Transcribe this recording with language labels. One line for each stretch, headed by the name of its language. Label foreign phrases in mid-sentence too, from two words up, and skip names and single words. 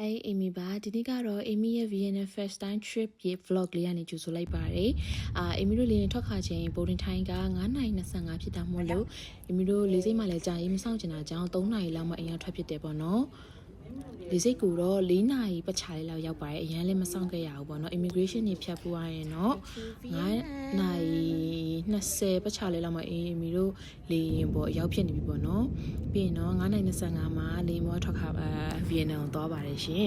Burmese: Hi Amy ပါဒီနေ့ကတော့ Amy ရဲ့ Vienna
English: first time trip
Burmese: ရဲ့ vlog လေးကနေကြိုဆိုလိုက်ပါတယ်Amy တို့လေရင်ထွက်ခါချင်း
English: boarding time
Burmese: က9:25ဖြစ်တာမို့လို့ Amy တို့လေးစိတ်မှလည်းကြာရေးမဆောင်ချင်တာကြောင့်3နာရီလောက်မှအိမ်ကထွက်ဖြစ်တယ်ပေါ့နော်လေးစိတ်ကူတော့4နာရီပတ်ချာလေးလောက် ရောက်ပါတယ်အရင်လည်းမဆောင်ခဲ့ရဘူးပေါ့နော် immigration တွေဖြတ်ဖို့ရရင်တော့9နာရီ20ပတ်ချာလေးလောက်မှAmy တို့လေရင်ပေါ့ရောက်ဖြစ်နေပြီပေါ့နော်ပြီးရင်တော့9:25မှာလေမောထွက်ခါVienna ကိုသွားပါတယ်ရှင်